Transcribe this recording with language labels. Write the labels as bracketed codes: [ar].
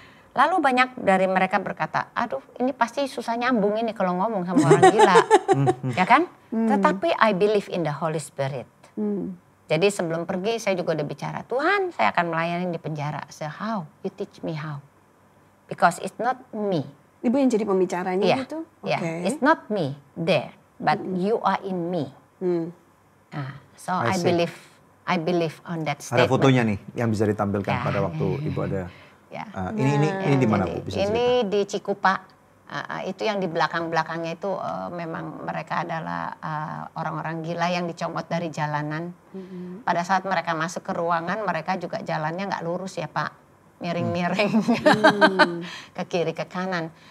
[id] Lalu banyak dari mereka berkata, aduh ini pasti susah nyambung ini kalau ngomong sama orang gila. Ya kan? Tetapi [en] I believe in the Holy Spirit. [id] Jadi sebelum pergi saya juga udah bicara, Tuhan saya akan melayani di penjara. [en] So how? You teach me how. Because it's not me. [id] Ibu yang jadi pembicaranya gitu? [en] Yeah. It's not me there, but you are in me. So I believe on that statement. [id] Ada fotonya nih yang bisa ditampilkan pada waktu ibu ada. Ini di mana Bu? Bisa ini di Cikupa. Itu yang di belakang-belakangnya itu memang mereka adalah orang-orang gila yang dicomot dari jalanan. Pada saat mereka masuk ke ruangan mereka juga jalannya nggak lurus ya Pak, miring-miring ke kiri ke kanan.